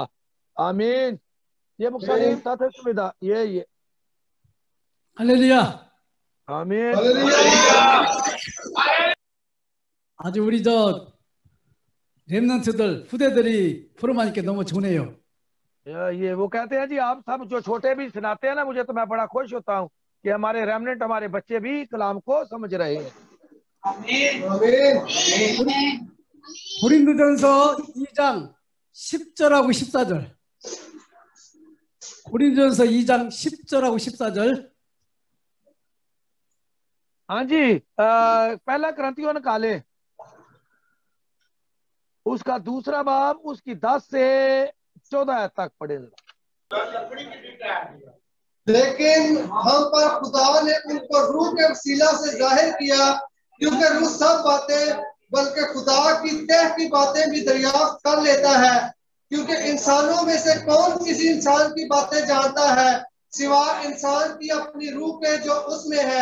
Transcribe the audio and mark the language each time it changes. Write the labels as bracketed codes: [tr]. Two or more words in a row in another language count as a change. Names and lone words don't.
[ko] 아멘. 예, 목사님 다 됐습니다. 예. 할렐루야. 아멘. 아주 우리 렘넌트들 후대들이 프로마니께 너무 좋네요. [ur] یہ وہ کہتے ہیں جی آپ سب جو چھوٹے بھی سناتے ہیں نا مجھے تو میں بڑا خوش ہوتا ہوں کہ ہمارے ریمنینٹ ہمارے بچے بھی کلام کو سمجھ رہے ہیں. [ko] 고린도전서 2장 10절하고 14절. 고린도전서 2장 10절하고 14절. [ur] ہاں جی پہلا کرنتھیوں نکالے اس کا دوسرا باب اس کی 10 سے 14 تک پڑھے گا. لیکن ہم پر خدا نے ان کو روح کے وسیلہ سے ظاہر کیا کیونکہ روح سب باتیں بلکہ خدا کی تہ کی باتیں بھی دریافت کر لیتا ہے کیونکہ انسانوں میں سے کون کسی انسان کی باتیں جانتا ہے سوا انسان کی اپنی روح کے جو اس میں ہے.